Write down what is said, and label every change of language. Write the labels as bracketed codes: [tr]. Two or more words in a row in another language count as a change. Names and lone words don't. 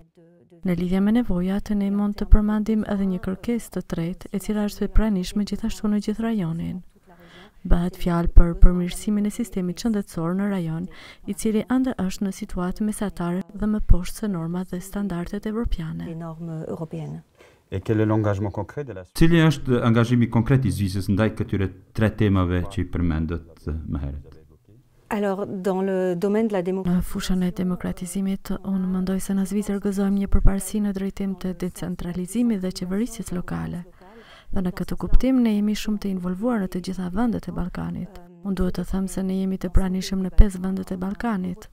[sq] Në lidhje me nevojat, ne mund të përmendim edhe një kërkesë të tretë, e cila është e pranishme gjithashtu në gjithë rajonin. Bëhet fjalë për përmirësimin e sistemit shëndetësor në rajon, i cili ende është në situatë mesatare dhe më poshtë se normat dhe standardet evropiane. [fr] Et quel est l'engagement concret de la Suisse? [sq] Cili është angazhimi konkret i Zvicrës ndaj këtyre tre temave që i përmendët më herët? [fr] Alors, dans le domaine de la [sq] Në fushën e demokratizimit, unë mendoj se në Zvicër gëzojmë një përparësi në drejtim të decentralizimit dhe qeverisjes lokale. Dhe në këtë kuptim, ne jemi shumë të involvuar në të gjitha vendet e Ballkanit. Unë duhet të them se ne jemi të pranishëm në 5 vendet e Ballkanit.